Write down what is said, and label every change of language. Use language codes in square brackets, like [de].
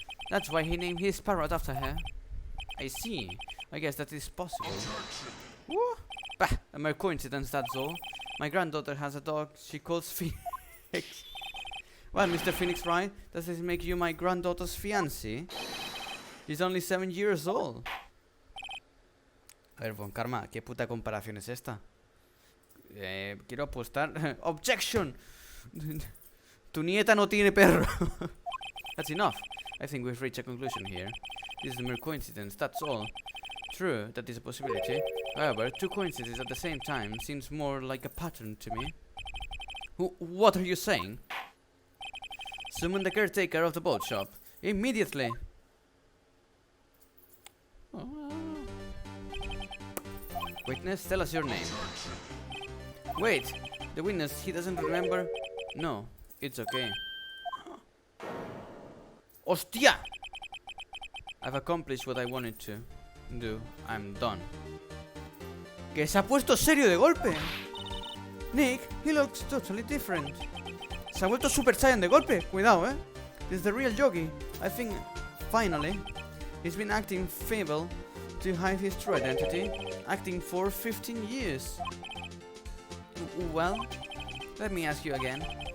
[en] That's why he named his parrot after her. I see. I guess that is possible. Woo! Bah! A mere coincidence, that's all. My granddaughter has a dog she calls Phoenix. Well, Mr. Phoenix Wright, does this make you my granddaughter's fiancé? She's only 7 years old. [es] A ver, Von Karma, ¿qué puta comparación es esta? Quiero apostar. [en] Objection! [es] Tu nieta no tiene perro. [en] That's enough. I think we've reached a conclusion here. This is a mere coincidence, that's all. True, that is a possibility. However, two coincidences at the same time seems more like a pattern to me. What are you saying? Summon the caretaker of the boat shop. Immediately! Witness, tell us your name. Wait! The witness, he doesn't remember? No, it's okay. [es] ¡Hostia! [en] I've accomplished what I wanted to do. I'm done. [es] Que se ha puesto serio de golpe. [en] Nick, he looks totally different. [es] Se ha vuelto Super Saiyan de golpe. Cuidado, eh. [en] This is the real Yogi. I think, finally, he's been acting feeble to hide his true identity. Acting for 15 years. Well, let me ask you again.